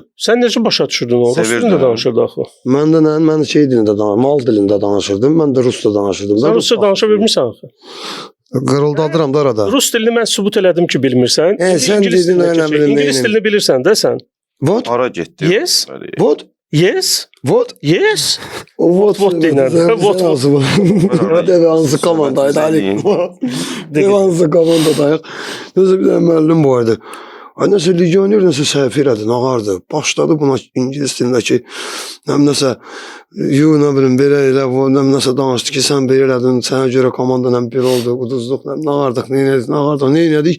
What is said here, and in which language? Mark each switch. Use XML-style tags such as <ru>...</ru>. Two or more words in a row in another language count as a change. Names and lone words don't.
<az>Sən necə başa düşürdün o? Rus dilində danışırdı axı. Mən də mən şey dilində danışırdım, mal dilində danışırdım. Mən də rusca danışırdım. Sən rusca danışa bilmirsən axı. Qırıldadıram da arada. Rus dilini mən sübut elədim ki, bilmirsən. Sən dedin İngilis dilini bilirsən də sən.</az> <en>What?</en> <az>Ara getdi.</az> <en>Yes. What? Yes. What? Yes. What</en> <az>deyirlər. What. Devansı komandaydı Ali. Devansı komandadayıq. Nəsə bir müəllim vardı. Ay nəsə legioner nəsə səhv elədi, nağardı. Başladı buna İngilis dilindəki nəsə nə bilim belə elə nəsə danışdı ki, sən belə elədin, sənə görə komanda bir oldu, uduzduq, nağardıq, nə elədik.</az>